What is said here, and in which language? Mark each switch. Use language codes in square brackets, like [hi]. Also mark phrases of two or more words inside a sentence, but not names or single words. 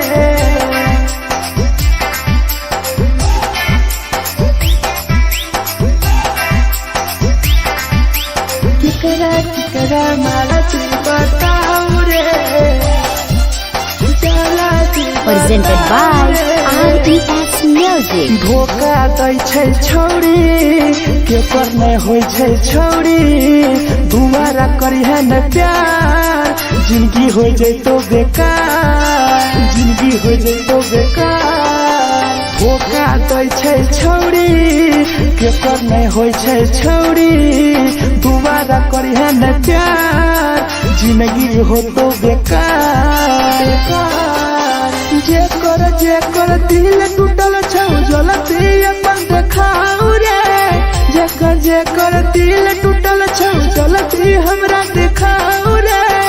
[mai] केकरा माल बताओ रे, जला दी [en] Presented by RES Music. [mai] धोखा दै छै छौरी, केकर नहीं होइ छै छौरी, दुबारा करिहे न प्यार, जिंदगी हो जैतो बेकार, जिंदगी हो जैतो बेकार। धोखा दै छै छौरी, केकर नहीं होइ छै छौरी, दुबारा करिहे न प्यार, जिंदगी हो तो बेकार। जेकर दिल टूटल छौ जलती अपन देखाओ रे, जेकर दिल टूटल छौ जलती हमरा देखाओ रे।